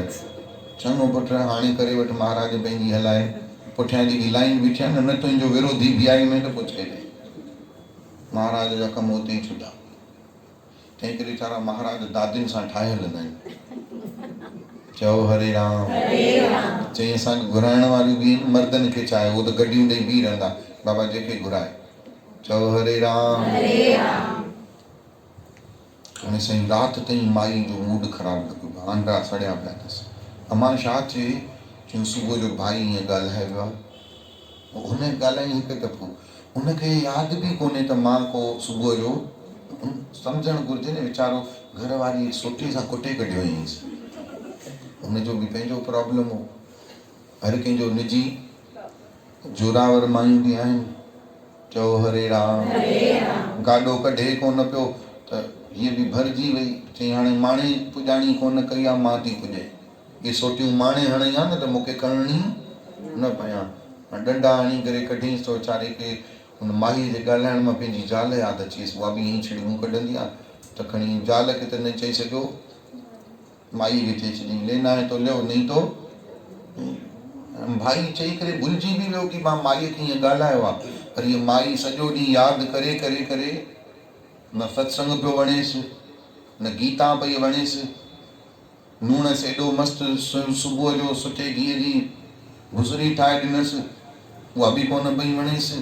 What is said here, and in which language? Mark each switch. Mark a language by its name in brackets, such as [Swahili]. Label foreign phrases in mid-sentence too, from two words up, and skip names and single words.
[Sindhi] चङो पुट हाणे करे वठि, महाराज पंहिंजी हलाए, पुठियां जेकी लाइन बीठी आहे न तुंहिंजो विरोधी बीहाई में त पुछे ॾे। महाराज जा कम उते ई छुटा। तंहिं करे वीचारा महाराज दादियुनि सां ठाहे हलंदा आहिनि। चओ हरे राम। चई असांखे घुराइण वारियूं बि मर्दनि खे चाहे, उहो त गॾियूं ॾेई बीह रहंदा, बाबा जेके घुराए। चओ हरे राम। हाणे साईं राति ताईं माई जो मूड ख़राबु लॻो, आंडा सड़िया पिया अथसि। अमां छा चए, चयूं सुबुह जो भाई ईअं ॻाल्हाए वियो आहे। हुन ॻाल्हाई हिकु दफ़ो, हुनखे यादि बि कोन्हे त मां को सुबुह जो, सम्झणु घुरिजे न वीचारो घर वारी सोटी सां कुटे कढियो हुयईंसि, हुनजो बि पंहिंजो प्रॉब्लम हो। हर कंहिंजो निजी जोरावर मायूं बि आहिनि। चओ हरे राम। गाॾो कढे कोन पियो त हीअ बि भरिजी वई, चई हाणे माणे पुॼाणी कोन कई आहे, मां थी पुॼे। इहे सोटियूं माणे हणई आहे न त मूंखे करिणी न पिया। डंडा हणी करे कढीसि त वीचारे खे हुन माईअ जे ॻाल्हाइण मां पंहिंजी ज़ाल यादि अचीसि। उहा बि ईअं छिड़ियूं कढंदी आहे त खणी ज़ाल खे त न चई सघियो, माई खे चई छॾी [Hindi] लेना है तो लियो नहीं तो। [Sindhi] भाई चई करे भुलिजी बि वियो कि मां माईअ खे ईअं ॻाल्हायो आहे। पर हीअ माई सॼो ॾींहुं यादि करे करे करे न सत्संग पियो वणेसि, न गीता पई वणेसि, नूणसि एॾो मस्तु सुबुह जो सुठे घीअ जी भुसरी ठाहे ॾिनसि, उहा बि कोन पई वणेसि।